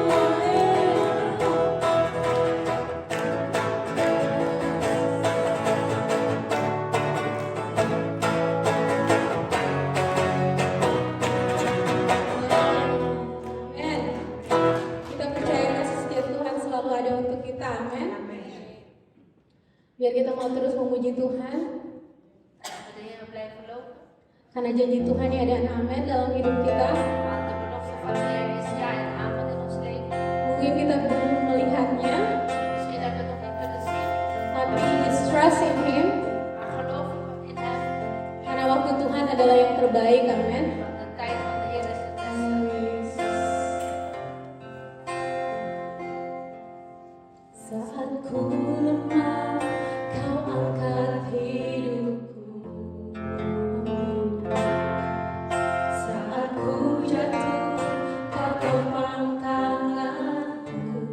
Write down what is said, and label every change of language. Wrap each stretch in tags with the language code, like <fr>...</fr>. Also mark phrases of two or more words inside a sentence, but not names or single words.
<id>Amin. Kita percaya kasih setia Tuhan selalu ada untuk kita. Amin. Biar kita mau terus memuji Tuhan,</id> <nl>Dat we de Heer blijven lopen.</nl> <id>karena janji Tuhan ya dan amin dalam hidup kita.</id> <nl>Want de belofte van de Heer is ja en amen in ons leven.</nl> <id>Mungkin kita belum melihatnya,</id> <nl>Misschien hebben we het nog niet kunnen zien,</nl> <id>tapi</id> <en>just trust in Him,</en> <nl>maar geloof in Hem.</nl> <id>karena waktu Tuhan adalah yang terbaik. Amin.</id> <nl>Want de tijd van de Heer is het beste.</nl> <id>Saat ku lemah, Kau angkat hidupku. Saat ku jatuh, Kau topang tanganku.</id>